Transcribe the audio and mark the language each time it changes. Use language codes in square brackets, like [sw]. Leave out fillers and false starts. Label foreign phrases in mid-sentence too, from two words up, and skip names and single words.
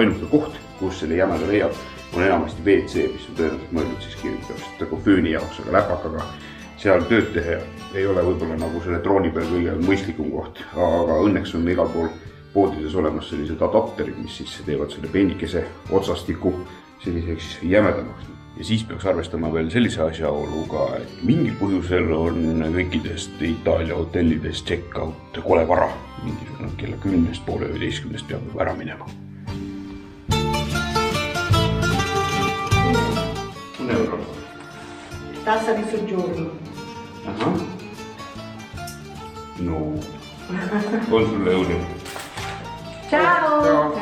[et] Ainuke koht, kus selle jämeda leiab, on enamasti WC, mis on tõenäoliselt mõeldud siis kirjutamist nagu fööni jaoks, aga läpakaga seal tööd teha ei ole võib-olla nagu selle trooni peal kõige mõistlikum koht, aga õnneks on igal pool poodides olemas sellised adapterid, mis siis teevad selle peenikese otsastiku selliseks jämedamaks. Ja siis peaks arvestama veel sellise asjaoluga, et mingil põhjusel on kõikidest Itaalia hotellidest check-out kole vara. Mingisugune kella 10 poole 11 peab ära minema. [it] Tassa di soggiorno. [et] Ahah. No, on sulle õudu. Ciao!